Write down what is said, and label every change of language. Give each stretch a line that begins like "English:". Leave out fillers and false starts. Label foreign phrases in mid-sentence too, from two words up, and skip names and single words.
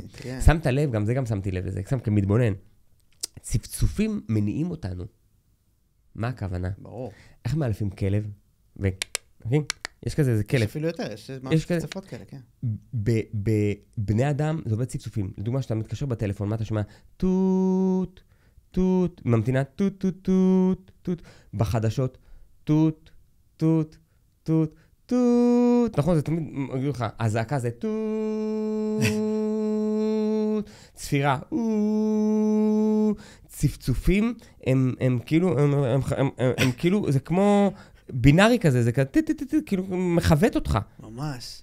Hebrew: שמת לב, גם זה גם שמתי לב לזה, שם כמתבונן. צפצופים מניעים אותנו. מה הכוונה? ברור. איך מאלפים כלב? יש כזה, זה כלב. יש אפילו יותר, יש צפצפות כאלה, כן. בבני אדם זה עובד צפצופים. לדוגמה, שאתה מתקשר בטלפון, מה אתה שומע? טוט, טוט, ממתינה טוט, טוט, טוט, טוט. בחדשות, טוט, טוט, טוט, טוט. נכון, זה תמיד מגיד לך, הזעקה זה טוט, צפירה, צפצופים, הם כאילו, זה כמו בינארי כזה, זה כאילו מחוות אותך. ממש.